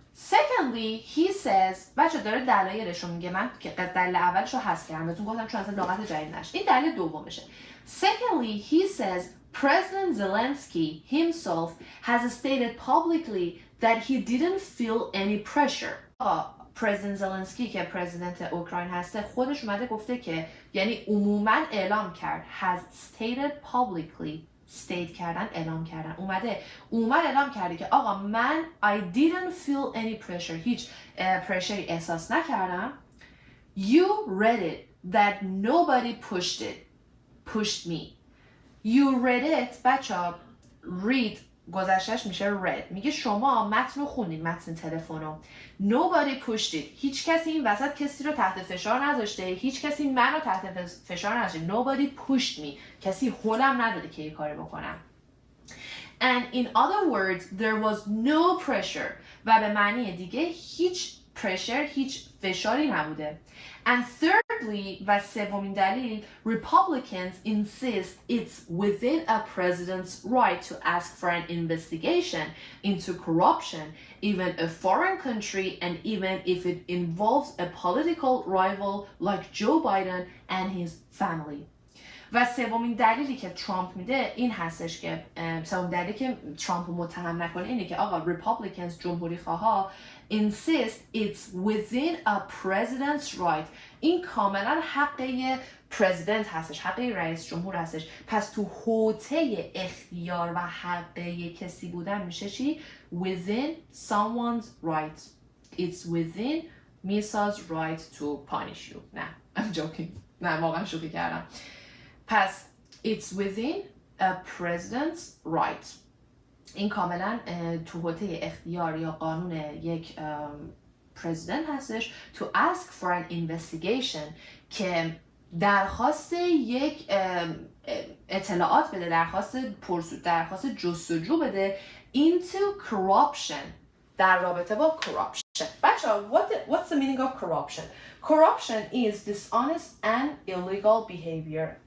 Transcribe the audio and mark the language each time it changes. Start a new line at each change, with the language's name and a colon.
English: Secondly, he says
Persian: بچه داره دلایلش رو میگه. من که دلیل اولش رو حذف کردم بهتون گفتم چون اصلا لغت جدید نشه. این دلیل دومشه.
English: Secondly, he says President Zelensky himself has stated publicly that he didn't feel any pressure.
Persian: پرزیدنت زلنسکی که پرزیدنت اوکراین هسته خودش اومده گفته که یعنی عموما اعلام کرد
English: has stated publicly
Persian: state کردن اعلام کردن اومد اعلام کرده که آقا من
English: I didn't feel any pressure
Persian: هیچ پرشری احساس نکردم.
English: You read it that nobody pushed me. You read it
Persian: بچه
English: read
Persian: گذشتهش میشه
English: read.
Persian: میگه شما متن رو خوندید متن تلفنو.
English: Nobody pushed it.
Persian: هیچ کسی این وسط کسی رو تحت فشار نذاشته. هیچ کسی منو تحت فشار نذاشته.
English: Nobody pushed me.
Persian: کسی هولم نداده که یه کاری بکنم.
English: And in other words, there was no pressure.
Persian: و به معنی دیگه هیچ pressure هیچ فشاری نبوده.
English: And thirdly,
Persian: و سومین دلیل,
English: Republicans insist it's within a president's right to ask for an investigation into corruption, even a foreign country, and even if it involves a political rival like Joe Biden and his family.
Persian: و سومین دلیلی که ترامپ میده این هستش که سومین دلیلی که ترامپ رو متهم نکنه اینه که آقا Republicans جمهوری خواها
English: insist it's within a president's right.
Persian: این کاملا حق پرزیدنت هستش، حق رئیس جمهور هستش. پس تو حوطه اختیار و حق کسی بودن میشه چی؟
English: Within someone's right. It's within Misa's right to punish you.
Persian: نه
English: I'm joking.
Persian: نه واقعا شوخی کردم. پس
English: it's within a president's right.
Persian: این کاملا تو حوطه اختیار یا قانون یک پرزیدنت هستش
English: to ask for an investigation
Persian: که درخواست یک اطلاعات بده، درخواست جستجو بده
English: into corruption
Persian: در رابطه با corruption. بچه‌ها
English: what's the meaning of corruption? Corruption is dishonest and illegal behavior.